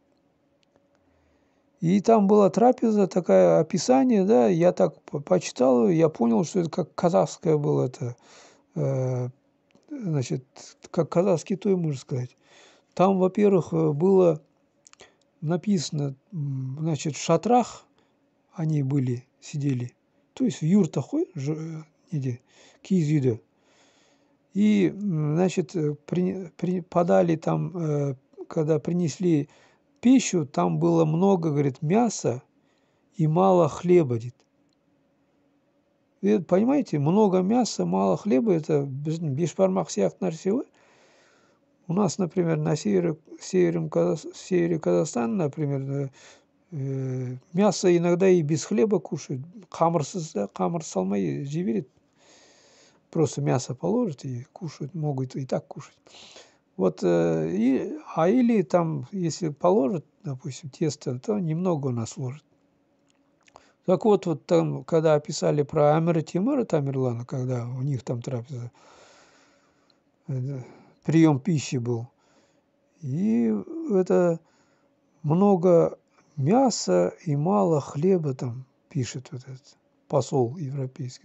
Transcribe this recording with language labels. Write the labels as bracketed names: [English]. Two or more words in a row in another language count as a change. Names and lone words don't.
[Russian] И там была трапеза, такое описание, да, я так почитал, я понял, что это как казахское было это, значит, как казахский той, можно сказать. Там, во-первых, было написано, значит, в шатрах они были, сидели, то есть в юртах, [Kazakh] неде, киіз үйде. [Russian] И, значит, подали там, когда принесли пищу, там было много, говорит, мяса и мало хлеба. И, понимаете, много мяса, мало хлеба – это [Kazakh] бешбармақ сияқты нәрсе ғой. [Russian] У нас, например, на севере Казахстана, например, мясо иногда и без хлеба кушают. [Kazakh] Қамырсыз, да, қамыр салмай жей береді. [Russian] Просто мясо положат и кушают, могут и так кушать. Вот, или там, если положат, допустим, тесто, то немного у нас ложат. Так вот, вот там, когда описали про Амира Тимура Тамерлана, когда у них там трапеза, прием пищи был, и это много мяса и мало хлеба там пишет вот этот посол европейский.